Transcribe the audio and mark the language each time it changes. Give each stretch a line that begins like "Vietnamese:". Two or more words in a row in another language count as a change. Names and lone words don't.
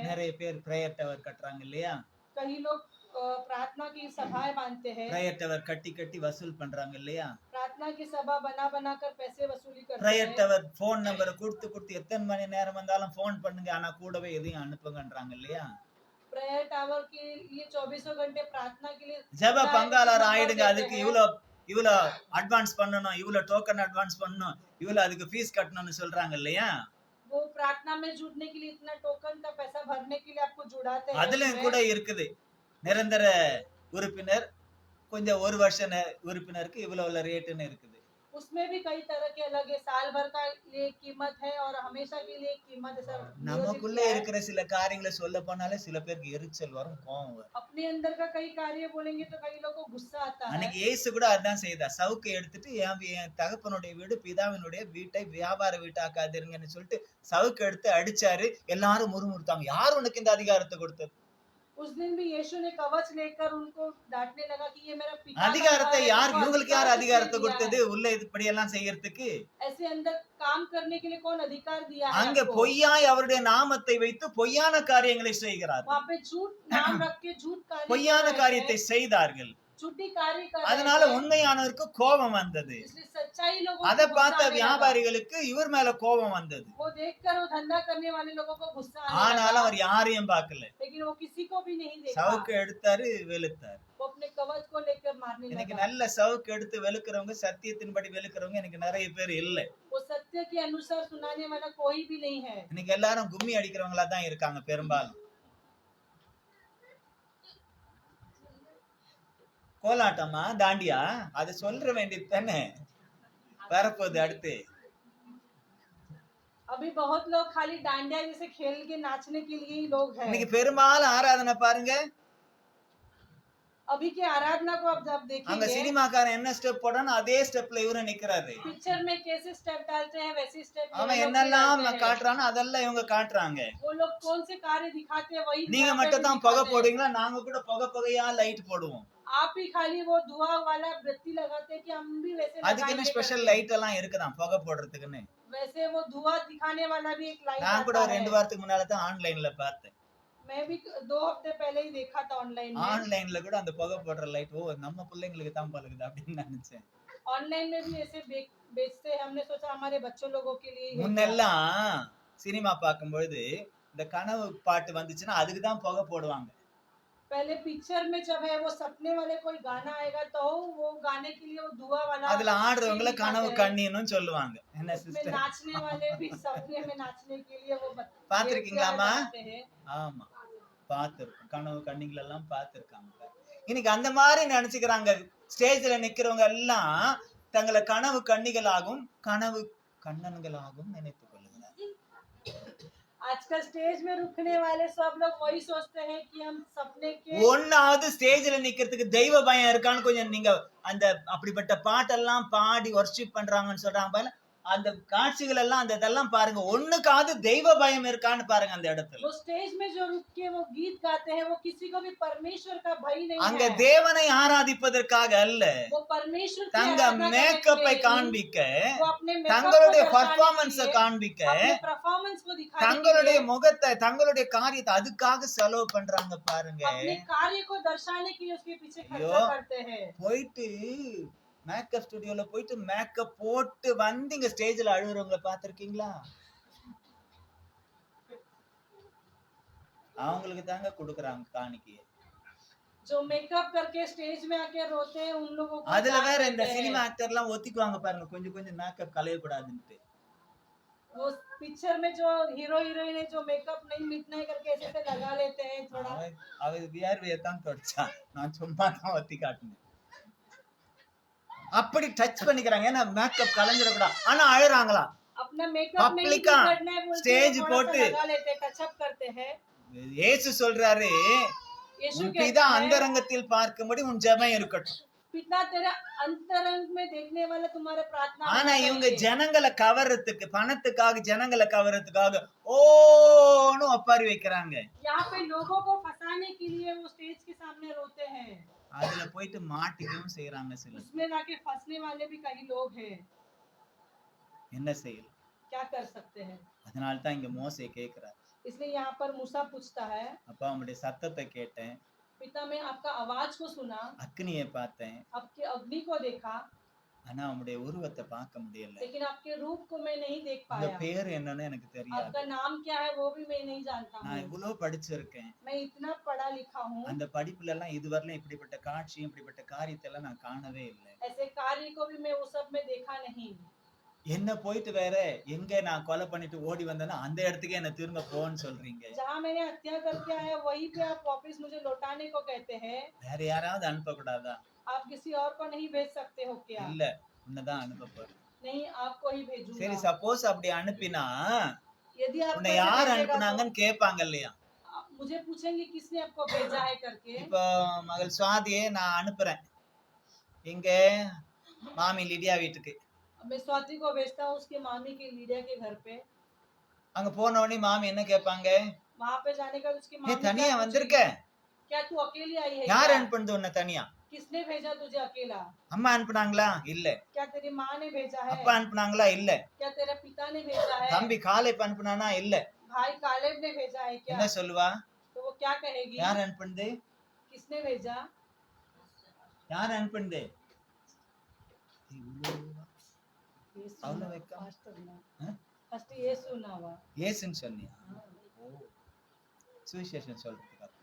Tamil: நிறைய பேர்
English: prayer tower
Tamil: கட்டுறாங்க இல்லையா?
Hindi: कई लोग प्रार्थना की सभाएं बांधते हैं।
English: prayer tower
Tamil: கட்டி கட்டி வசூல் பண்றாங்க இல்லையா?
Hindi: प्रार्थना की सभा बना बना कर पैसे वसूली करते
Tamil: பிரேயர்
Hindi: हैं।
English: tower phone number
Tamil: கொடுத்து கொடுத்து எத்தனை மணி நேரம் வந்தாலும் போன் பண்ணுங்க, ஆனா கூடவே எதையும் அனுப்புங்கன்றாங்க இல்லையா?
English: prayer tower
Hindi: के लिए 24 घंटे प्रार्थना के लिए
Tamil: ஜெப பங்காளர்
Hindi: नंबर
Tamil: ஆயிடுங்க,
Hindi: देते
Tamil: அதுக்கு
Hindi: हैं।
Tamil: இவ்வளோ அட்வான்ஸ் பண்ணணும், இவ்வளோ
English: token advance
Tamil: பண்ணணும், இவ்வளோ அதுக்கு ஃபீஸ் கட்டணும்னு சொல்றாங்க இல்லையா?
Hindi: वो प्रार्थना में जुड़ने के लिए इतना टोकन का पैसा भरने के लिए आपको जुड़ाते हैं।
Tamil: அதுலயும்
Hindi: उसमें
Tamil: கூட இருக்குது நிரந்தர உறுப்பினர், கொஞ்சம் ஒரு வருஷ உறுப்பினருக்கு இவ்வளவு ரேட்டுன்னு இருக்குது.
Hindi: उसमें भी कई तरह के अलग है। साल भर का लिए कीमत है और हमेशा के लिए कीमत ऐसा नियोजित
Tamil: நமக்குள்ள
Hindi: किया है।
Tamil: இருக்கிற சில காரியங்களை சொல்ல போனாலே சில பேருக்கு எரிச்சல் வரும், கோவம் வரும்.
Hindi: अपने अंदर का कई कार्य बोलेंगे तो कई लोगों को गुस्सा आता है।
Tamil: அன்னைக்கு இயேசு கூட அதான் செய்தார். சவுக்கை எடுத்துட்டு என் தகப்பனுடைய வீடு பிதாவினுடைய வீட்டை வியாபார வீட்டாக்காதீங்கன்னு சொல்லிட்டு சவுக்கு எடுத்து அடிச்சாரு. எல்லாரும் முறுமுறுத்தாங்க, யார் உனக்கு இந்த அதிகாரத்தை கொடுத்தது?
Hindi: उस दिन भी यीशु ने कवच लेकर उनको डांटने लगा कि ये मेरा पिता का
Tamil: அதிகாரத்தை
Hindi: घर है,
Tamil: யார்
Hindi: उनको
Tamil: இவங்களுக்கு யார்
Hindi: अधिकार
Tamil: அதிகாரத்தை
Hindi: किसने दिया
Tamil: கொடுத்தது
Hindi: है?
Tamil: உள்ள இப்படி எல்லாம் செய்யறதுக்கு?
Hindi: ऐसे अंदर काम करने के लिए कौन अधिकार दिया है
Tamil: அங்க
Hindi: आपको?
Tamil: பொய்யாய் அவருடைய நாமத்தை வைத்து பொய்யான காரியங்களை செய்கிறார்.
Hindi: वहाँ पे झूठ नाम रख के झूठ कार्य कर
Tamil: பொய்யான
Hindi: रहे हैं,
Tamil: காரியத்தை செய்தார்கள்.
Hindi: झूठी कार्य कर रहे
Tamil: அதனால
Hindi: हैं।
Tamil: உண்மையானவருக்கு கோபம் வந்தது.
Hindi: इसलिए सच्चाई लोगों
Tamil: அதை
Hindi: को
Tamil: பார்த்த
Hindi: गुस्सा आने लगा।
Tamil: வியாபாரிகளுக்கு இவர் மேல கோபம் வந்தது.
Hindi: वो देखकर वो धंधा करने वाले लोगों को गुस्सा आने
Tamil: ஆனாலும்
Hindi: लगा,
Tamil: அவர் யாரையும் பார்க்கல.
Hindi: लेकिन वो किसी को भी नहीं देखा।
Tamil: சவுக்கு எடுத்தாரு, வெளுத்தாரு.
Hindi: वो अपने कवच को लेकर मारने
Tamil: எனக்கு
Hindi: लगा।
Tamil: நல்ல சவுக்கு எடுத்து வெளுக்கிறவங்க, சத்தியத்தின்படி வெளுக்கிறவங்க எனக்கு நிறைய பேர் இல்லை.
Hindi: वो सत्य के अनुसार सुनाने वाला कोई भी नहीं है।
Tamil: இன்னைக்கு எல்லாரும் கும்மி அடிக்கிறவங்களா தான் இருக்காங்க பெரும்பாலும். கோலாட்டமா தாண்டியா அது சொல்ற வேண்டியது தானே வரப்போகுது அடுத்து.
Hindi: अभी बहुत लोग खाली डांडिया जैसे खेल के नाचने के लिए ही लोग हैं।
Tamil: இன்னைக்கு பெரும்பாலும் ஆராதனை பாருங்க,
Hindi: अभी के आराधना को आप जब
Tamil: அங்க
Hindi: देखेंगे,
Tamil: சினிமாக்காரன் என்ன ஸ்டெப் போடானோ அதே ஸ்டெப்ல இவரு நிக்கிறாரு.
Hindi: पिक्चर में कैसे स्टेप डालते हैं वैसे स्टेप
Tamil: அவன் என்னெல்லாம் காட்டுறானோ அதெல்லாம் இவங்க காட்டுறாங்க.
Hindi: वो लोग कौन से कार्य दिखाते हैं वही
Tamil: நீங்க
Hindi: यहाँ पे
Tamil: மட்டும்
Hindi: भी
Tamil: தான் புகை
Hindi: दिखाते हैं।
Tamil: போடுவீங்களா? நாங்க கூட புகையா லைட் போடுவோம்.
Hindi: आप ही खाली वो धुआं वाला बत्ती लगाते हैं कि हम भी वैसे
Tamil: அதுக்குன்னு
Hindi: लगाएंगे
Tamil: ஸ்பெஷல்
Hindi: करके।
Tamil: லைட் எல்லாம் இருக்குதான் புகை போடுறதுக்குன்னு.
Hindi: वैसे वो धुआं दिखाने वाला भी एक लाइट
Tamil: நான் கூட
Hindi: आता
Tamil: ஒரு
Hindi: है।
Tamil: 2 வாரத்துக்கு முன்னால தான் ஆன்லைன்ல பார்த்தேன்.
Hindi: मैं भी 2 हफ्ते पहले ही देखा था ऑनलाइन में।
Tamil: ஆன்லைன்ல கூட அந்த புகை போடுற லைட் ஓ நம்ம பிள்ளைங்களுக்கு தான் பழகுது அப்படின்னு நினைச்சேன்.
Hindi: ऑनलाइन में भी ऐसे बेचते हैं। हमने सोचा हमारे बच्चों लोगों के लिए ही है क्या?
Tamil: முன்னெல்லாம் சினிமா பார்க்கும்போது இந்த கனவு பாட்டு வந்துச்சுன்னா அதுக்கு தான் புகை போடுவாங்க.
Hindi: पहले पिक्चर में जब है वो सपने वाले कोई गाना आएगा तो वो गाने के लिए वो धुआं वाला
Tamil: அதுல ஆடுறவங்கள
Hindi: सीन
Tamil: கனவு
Hindi: दिखाते हैं।
Tamil: கண்ணின்னு சொல்லுவாங்க. என்ன
Hindi: उसमें
Tamil: சிஸ்டர்
Hindi: नाचने वाले भी सपने में नाचने के लिए वो
Tamil: பார்த்திருக்கீங்களாமா?
Hindi: बनाते हैं।
Tamil: ஆமா பார்த்திருக்கோம், கனவு கண்ணிகள் எல்லாம் பார்த்திருக்காங்க. இன்னைக்கு அந்த மாதிரி நினைச்சுக்கிறாங்க. ஸ்டேஜ்ல நிக்கிறவங்க எல்லாம் தங்களை கனவு கண்ணிகளாகவும் கனவு கண்ணன்களாகவும் நினைத்துக் கொள்ளுகிறார்.
Hindi: आजकल स्टेज में रुकने वाले सब लोग वही सोचते हैं कि हम सपने के
Tamil: ஒன்னாவது ஸ்டேஜ்ல நிக்கிறதுக்கு தெய்வ பயம் இருக்கான்னு கொஞ்சம் நீங்க அந்த அப்படிப்பட்ட பாட்டெல்லாம் பாடி வர்ஷிப் பண்றாங்கன்னு சொல்றாங்க பாருங்க, அந்த காட்சிகள் எல்லாம் அந்த இதெல்லாம் பாருங்க, ஒண்ணுக்காவது தெய்வ பயம் இருக்கான்னு பாருங்க அந்த இடத்துல.
Hindi: वो स्टेज में जो रुक के वो गीत गाते हैं वो किसी को भी परमेश्वर का भय नहीं
Tamil: அங்க
Hindi: है।
Tamil: தேவனை ஆராதிப்பதற்காக அல்ல,
Hindi: वो परमेश्वर की
Tamil: தங்க
Hindi: आराधना करने
Tamil: மேக்கப்பை
Hindi: के लिए
Tamil: காண்பிக்க,
Hindi: वो अपने makeup
Tamil: தங்களுடைய
Hindi: को दर्शाने
Tamil: பர்ஃபார்மன்ஸ
Hindi: के लिए,
Tamil: காண்பிக்க,
Hindi: अपने परफॉर्मेंस को दिखाने के
Tamil: தங்களுடைய
Hindi: लिए,
Tamil: முகத்தை தங்களுடைய காரியத்தை அதுக்காக செலவு பண்றாங்க பாருங்க.
Hindi: अपने कार्य को दर्शाने के लिए उसके पीछे
Tamil: ஐயோ,
Hindi: खर्चा करते हैं।
Tamil: போயிட்டு
English: makeup studio
Tamil: போயிட்டு மேக்கப் போட்டு வந்து இங்க ஸ்டேஜ்ல அழுகுறவங்களை பாத்திருக்கீங்களா? அவங்களுக்கு தாங்க கொடுக்கறாங்க காணிக்கையை.
Hindi: जो मेकअप करके स्टेज में आके रोते हैं उन लोगों को
Tamil: அதுல
Hindi: दान
Tamil: வேற இந்த
Hindi: देते हैं।
English: cinema actor
Tamil: எல்லாம் ஒத்திக்குவாங்க பாருங்க, கொஞ்சம் கொஞ்சம் மேக்கப் கலையக்கூடாதுன்ட்டு.
Hindi: वो पिक्चर में जो
English: hero heroine
Hindi: है जो मेकअप नहीं मिटना करके ऐसे से लगा लेते हैं थोड़ा।
Tamil: அவ வியர்வையை தான் தொடச்சான், நான் சும்மா தான் ஒத்தி காட்டினேன். அப்படி டச் பண்ணிக்கிறாங்க, ஏன்னா மேக்கப் கலைஞ்சிடக்கூடாது. ஆனா அழுறாங்களா?
Hindi: अपना मेकअप नहीं पब्लिका बिगड़ना है बोलते स्टेज हैं, थोड़ा सा
Tamil: போட்டு
Hindi: लगा लेते हैं,
English: touch up
Hindi: करते हैं।
Tamil: இயேசு சொல்றாரு,
Hindi: यीशु
Tamil: உன்
Hindi: कहता
Tamil: பிதா
Hindi: है
Tamil: அந்தரங்கத்தில் பார்க்கும்படி உன் ஜெபம் இருக்கட்டும்.
Hindi: पिता तेरा अंतरंग में देखने वाला तुम्हारे प्रार्थना
Tamil: ஆனா
Hindi: होना
Tamil: இவங்க
Hindi: चाहिए।
Tamil: ஜனங்களை கவர்றதுக்கு, பணத்துக்காக ஜனங்களை கவர்றதுக்காக ஓன்னு ஒப்பாரி வைக்கிறாங்க.
Hindi: यहाँ पे लोगों को फंसाने के लिए वो स्टेज के सामने रोते हैं,
Tamil: அதுல போயிட்டு மாட்டிக்கவும் செய்யறாங்க சிலர்.
Hindi: उसमें जाके फंसने वाले भी कई लोग हैं।
Tamil: என்ன செய்யலாம்?
Hindi: क्या कर सकते हैं?
Tamil: அதனால தான் இங்க மோசே கேக்குறாரு,
Hindi: इसलिए यहाँ पर मूसा पूछता है,
Tamil: அப்பா உங்களுடைய சத்தத்தை கேட்டேன்,
Hindi: पिता मैं आपका आवाज को सुना,
Tamil: அக்னியை பார்த்தேன்,
Hindi: आपके अग्नि को देखा,
Tamil: ஆனா உங்களுடைய உருவத்தை பார்க்க முடியல.
Hindi: लेकिन आपके रूप को मैं नहीं देख
Tamil: உங்க
Hindi: पाया।
Tamil: பேர் என்னன்னு எனக்கு தெரியாது.
Hindi: आपका नाम क्या है वो भी मैं नहीं जानता
Tamil: நான்
Hindi: हूँ।
Tamil: இவ்வளவு படிச்சிருக்கேன்,
Hindi: मैं इतना पढ़ा लिखा हूँ,
Tamil: அந்த படிப்புல எல்லாம் இதுவரையிலும் இப்படிப்பட்ட காட்சியும் இப்படிப்பட்ட காரியத்தை எல்லாம் நான் காணவே இல்லை.
Hindi: ऐसे कार्य को भी मैं वो सब में देखा नहीं।
Tamil: என்ன போயிட்டு வேற எங்க நான் கொலை பண்ணிட்டு ஓடி வந்தேன்னா அந்த இடத்துக்கு என்ன திரும்ப போன்னு சொல்றீங்க.
Hindi: जहाँ मैंने हत्या करके आया वही पे आप वापस मुझे लौटाने को कहते हैं।
Tamil: வேற யாராவது அனுப்ப கூடாதா?
Hindi: आप किसी और को नहीं भेज सकते हो क्या?
Tamil: இல்ல, உன்னதான் அனுப்ப போறேன்.
Hindi: नहीं, आपको ही
Tamil: சரி,
Hindi: भेजूंगा।
Tamil: சப்போஸ் அப்படி அனுப்பினா
Hindi: यदि आप
Tamil: உன்னை யார் அனுப்புனாங்கன்னு கேட்பாங்க இல்லையா?
Hindi: मुझे पूछेंगे किसने आपको भेजा है करके।
Tamil: இப்போ மகள் சுவாதியை நான் அனுப்புறேன் இங்க மாமி லிடியா வீட்டுக்கு.
Hindi: मैं स्वाति को भेजता हूँ उसके मामी के लीडिया के घर पे।
Tamil: அங்க போன உடனே மாமி என்ன கேட்பாங்க?
Hindi: वहाँ पे जाने का उसकी
Tamil: ஏ
Hindi: मामी
Tamil: தனியா
Hindi: क्या
Tamil: வந்திருக்க,
Hindi: पूछेगी? क्या तू अकेली आई है
Tamil: யார்
Hindi: क्या?
Tamil: அனுப்புனது உன்னை தனியா?
Hindi: किसने भेजा तुझे अकेला?
Tamil: அம்மா அனுப்புனாங்களா? இல்ல.
Hindi: क्या तेरी माँ ने भेजा है?
Tamil: அப்பா அனுப்புனாங்களா? இல்ல.
Hindi: क्या तेरे पिता ने भेजा है?
Tamil: தம்பி காலேப் அனுப்புனானா? இல்ல.
Hindi: भाई कालेब ने भेजा है क्या?
Tamil: என்ன சொல்லுவா?
Hindi: तो वो क्या कहेगी?
Tamil: யார் அனுப்புனது? किसने भेजा? யார் அனுப்புனது?
Hindi: ये
Tamil: அவள
Hindi: सुना,
Tamil: வைக்க
Hindi: first सुना।
Tamil: ஆ?
Hindi: first ये सुना हुआ।
Tamil: ஏசுன்னு சொன்னியா? ஓ, சுவிசேஷம் சொல்றதுக்கு அப்படி.